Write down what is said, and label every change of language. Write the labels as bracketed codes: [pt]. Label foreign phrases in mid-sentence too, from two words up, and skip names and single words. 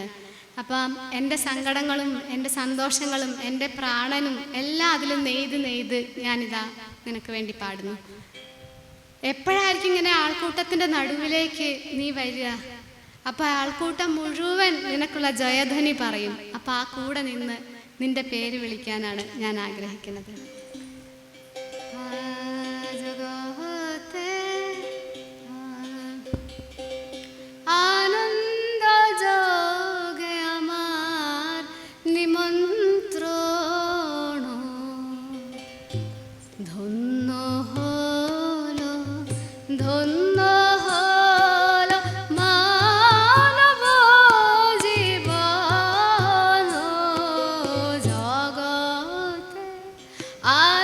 [ml] അപ്പം എൻ്റെ സങ്കടങ്ങളും എൻ്റെ സന്തോഷങ്ങളും എൻ്റെ പ്രാണനും എല്ലാം അതിൽ നെയ്ത് ഞാനിതാ നിനക്ക് വേണ്ടി പാടുന്നു. എപ്പോഴായിരിക്കും ഇങ്ങനെ ആൾക്കൂട്ടത്തിൻ്റെ നടുവിലേക്ക് നീ വരിക? അപ്പം ആൾക്കൂട്ടം മുഴുവൻ നിനക്കുള്ള ജയധ്വനി പറയും. അപ്പം ആ കൂടെ നിന്ന് നിൻ്റെ പേര് വിളിക്കാനാണ് ഞാൻ ആഗ്രഹിക്കുന്നത്. [bn] আনন্দ যোগে আমার নিমন্ত্রণ ধন্য হলো মানব জীবন জগতে